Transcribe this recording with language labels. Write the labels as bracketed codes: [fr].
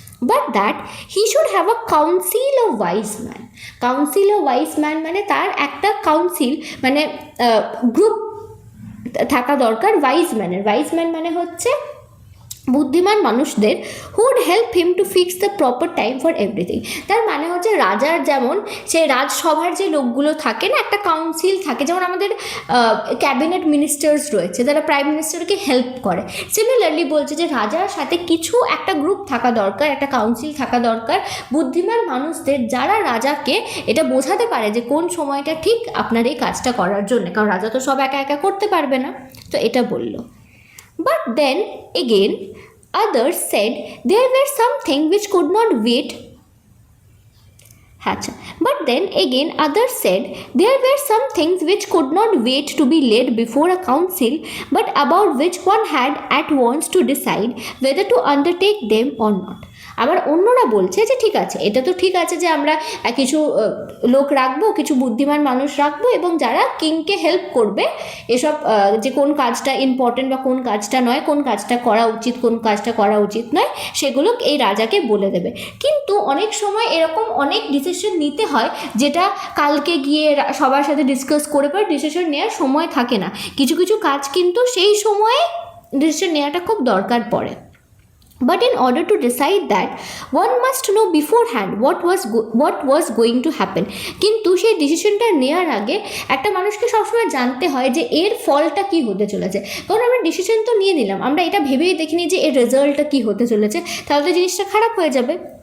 [en] But that he should have a council of wise men. Council of wise men [bn] মানে তার একটা council মানে group থাকা দরকার ওয়াইজ ম্যান মানে হচ্ছে বুদ্ধিমান মানুষদের, [en] Who'd help him to fix the proper time for everything. [bn] তার মানে হচ্ছে রাজার যেমন সে রাজসভার যে লোকগুলো থাকে না, একটা কাউন্সিল থাকে, যেমন আমাদের ক্যাবিনেট মিনিস্টার্স রয়েছে যারা প্রাইম মিনিস্টারকে হেল্প করে, সিমিলারলি বলছে যে রাজার সাথে কিছু একটা গ্রুপ থাকা দরকার, একটা কাউন্সিল থাকা দরকার বুদ্ধিমান মানুষদের, যারা রাজাকে এটা বোঝাতে পারে যে কোন সময়টা ঠিক আপনার এই কাজটা করার জন্য, কারণ রাজা তো সব একা একা করতে পারবে না। তো এটা বললো। [en] But then again, others said there were something which could not wait. But then again, others said there were some things which could not wait to be laid before a council, but about which one had at once to decide whether to undertake them or not. [bn] আবার অন্যরা বলছে যে ঠিক আছে, এটা তো ঠিক আছে যে আমরা কিছু লোক রাখবো, কিছু বুদ্ধিমান মানুষ রাখবো, এবং যারা কিংকে হেল্প করবে এসব যে কোন কাজটা ইম্পর্টেন্ট বা কোন কাজটা নয়, কোন কাজটা করা উচিত, কোন কাজটা করা উচিত নয়, সেগুলো এই রাজাকে বলে দেবে। কিন্তু অনেক সময় এরকম অনেক ডিসিশন নিতে হয় যেটা কালকে গিয়ে সবার সাথে ডিসকাস করে পরে ডিসিশন নেওয়ার সময় থাকে না। কিছু কিছু কাজ কিন্তু সেই সময়ে ডিসিশন নেওয়াটা খুব দরকার পড়ে। [en] But in order to decide that, one must know beforehand what was going to happen. [bn] কিন্তু সেই ডিসিশনটা নেওয়ার আগে একটা মানুষকে সবসময় জানতে হয় যে এর ফলটা কি হতে চলেছে। কারণ আমরা ডিসিশন তো নিয়ে নিলাম, আমরা এটা ভেবেই দেখিনি যে এর রেজাল্টটা কি হতে চলেছে, তাহলে তো জিনিসটা খারাপ হয়ে যাবে।